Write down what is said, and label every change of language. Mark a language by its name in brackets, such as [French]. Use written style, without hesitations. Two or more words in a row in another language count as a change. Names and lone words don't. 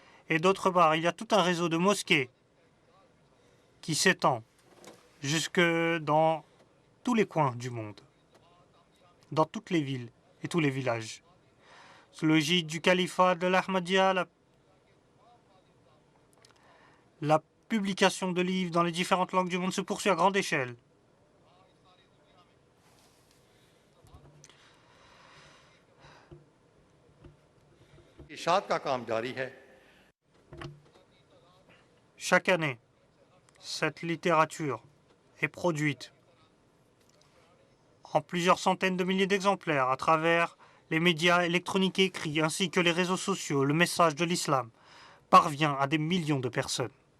[French] Et d'autre part, il y a tout un réseau de mosquées qui s'étend jusque dans tous les coins du monde, dans toutes les villes et tous les villages. Sous le gîte du califat de l'Ahmadiyya, la publication de livres dans les différentes langues du monde se poursuit à grande échelle. [Urdu] اشاعت کا کام جاری ہے. [French] Chaque année, cette littérature est produite en plusieurs centaines de milliers d'exemplaires à travers les médias électroniques et écrits ainsi que les réseaux sociaux. Le message de l'islam parvient à des millions de personnes.